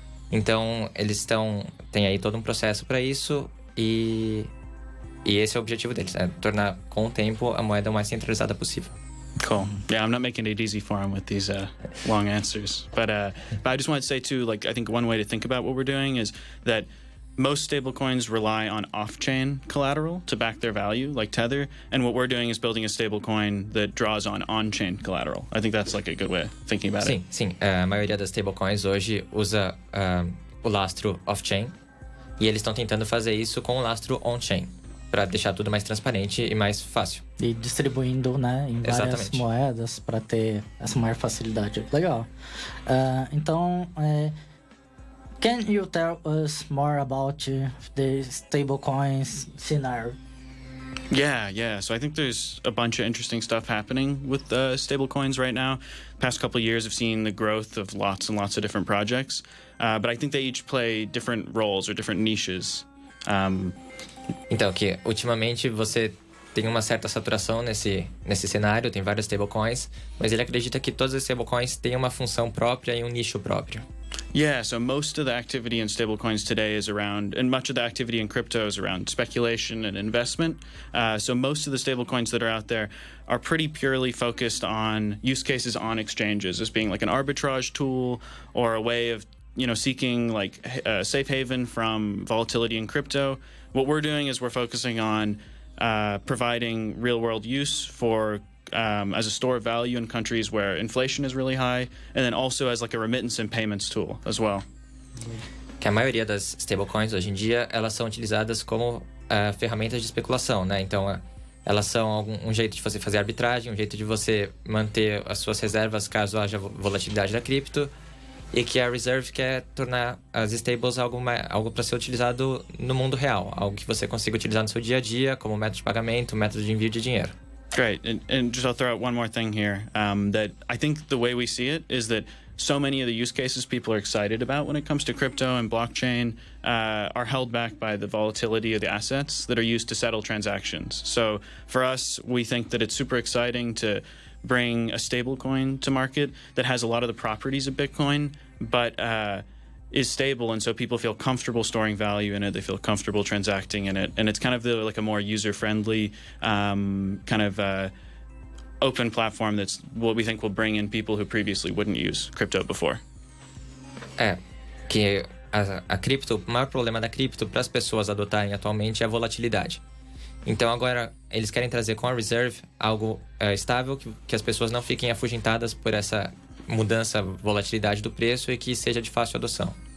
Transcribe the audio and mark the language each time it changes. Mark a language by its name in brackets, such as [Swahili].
[Portuguese] Então, eles têm aí todo um processo para isso, e esse é o objetivo deles, tornar com o tempo a moeda o mais centralizada possível. [English] Cool. Yeah, I'm not making it easy for him with these long answers. But I just want to say too, like, I think one way to think about what we're doing is that most stablecoins rely on off-chain collateral to back their value, like Tether. And what we're doing is building a stablecoin that draws on-chain collateral. I think that's like a good way of thinking about it. [Portuguese] Sim. A maioria das stablecoins hoje usa o lastro off-chain. E eles estão tentando fazer isso com o lastro on-chain. para deixar tudo mais transparente e mais fácil. E distribuindo, né, em várias Exatamente. moedas para ter essa maior facilidade. Legal. Então, [English] can you tell us more about the stablecoins scenario? Yeah. So I think there's a bunch of interesting stuff happening with stablecoins right now. Past couple of years, I've seen the growth of lots and lots of different projects, but I think they each play different roles or different niches. [Portuguese] Então, que ultimamente você tem uma certa saturação nesse cenário, tem vários stablecoins, mas ele acredita que todos os stablecoins têm uma função própria e um nicho próprio. [English] Yeah, so most of the activity in stablecoins today is around, and much of the activity in crypto is around speculation and investment. So most of the stablecoins that are out there are pretty purely focused on use cases on exchanges as being like an arbitrage tool or a way of seeking like a safe haven from volatility in crypto. What we're doing is we're focusing on providing real-world use for as a store of value in countries where inflation is really high, and then also as like a remittance and payments tool as well. [Portuguese] Que a maioria das stablecoins hoje em dia, elas são utilizadas como ferramentas de especulação, né? Então, elas são um jeito de você fazer arbitragem, um jeito de você manter as suas reservas caso haja volatilidade da cripto, e que a Reserve quer tornar as stables algo para ser utilizado no mundo real, algo que você consiga utilizar no seu dia a dia como método de pagamento, método de envio de dinheiro. [English] Great. And just I'll throw out one more thing here, that I think the way we see it is that so many of the use cases people are excited about when it comes to crypto and blockchain are held back by the volatility of the assets that are used to settle transactions. So for us, we think that it's super exciting to bring a stablecoin to market that has a lot of the properties of Bitcoin, but is stable, and so people feel comfortable storing value in it. They feel comfortable transacting in it, and it's kind of like a more user-friendly open platform that's what we think will bring in people who previously wouldn't use crypto before. [Portuguese] Que a cripto, o maior problema da cripto para as pessoas adotarem atualmente é a volatilidade. Então agora eles querem trazer com a Reserve algo estável, que as pessoas não fiquem afugentadas por essa mudança, volatilidade do preço e que seja de fácil adoção.